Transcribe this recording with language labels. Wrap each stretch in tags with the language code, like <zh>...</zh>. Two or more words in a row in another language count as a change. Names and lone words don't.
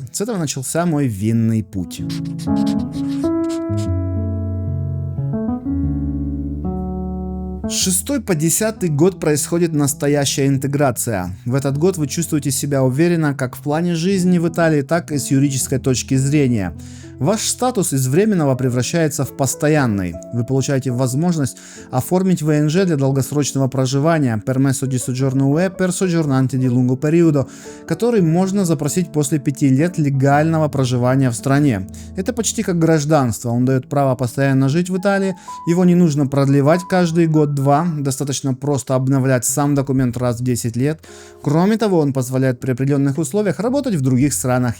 <ru>С этого начался мой винный путь. 6 по 10 год происходит настоящая интеграция. В этот год вы чувствуете себя уверенно как в плане жизни в Италии, так и с юридической точки зрения. Ваш статус из временного превращается в постоянный. Вы получаете возможность оформить ВНЖ для долгосрочного проживания</ru> <it>(permesso di soggiorno UE per soggiornanti di lungo periodo),</it> <ru>который можно запросить после 5 лет легального проживания в стране. Это почти как гражданство. Он дает право постоянно жить в Италии. Его не нужно продлевать каждый год-два. Достаточно просто обновлять сам документ раз в 10 лет. Кроме того, он позволяет при определенных условиях работать в других странах ЕС.</ru>